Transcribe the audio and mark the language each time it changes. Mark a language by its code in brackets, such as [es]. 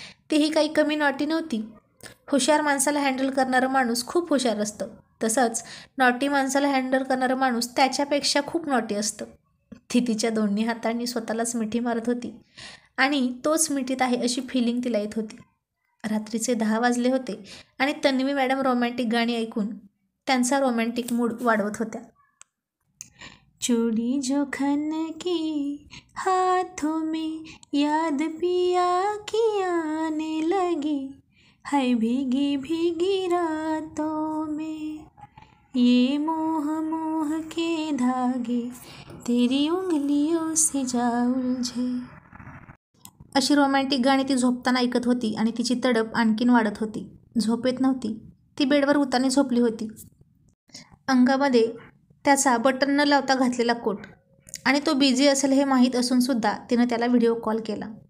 [mr] तीही काही कमी नॉटी नव्हती. हुशार माणसाला हँडल करणारं माणूस खूप हुशार असतं, तसंच नॉटी माणसाला हँडल करणारं माणूस त्याच्यापेक्षा खूप नॉटी असतं. ती तिच्या दोन्ही हातांनी स्वतःलाच मिठी मारत होती आणि तोच मिठीत आहे अशी फिलिंग तिला येत होती. रात्रीचे 10 वाजले होते आणि तन्वी मॅडम रोमॅन्टिक गाणी ऐकून त्यांचा रोमॅन्टिक मूड वाढवत होत्या. [hi] चूड़ी जो खन की हाथों में याद पिया की आने लगी, है भीगी भीगी रातों में ये मोह मोह के धागे तेरी उंगलियों से जा उलझे. [mr] अशी रोमॅन्टिक गाणी ती झोपताना ऐकत होती आणि तिची तडप आणखीन वाढत होती. झोप येत नव्हती. ती बेडवर उताने झोपली होती. अंगामध्ये त्याचा बटन न लावता घातलेला कोट आणि तो बिझी असेल हे माहीत असूनसुद्धा तिनं त्याला व्हिडिओ कॉल केला.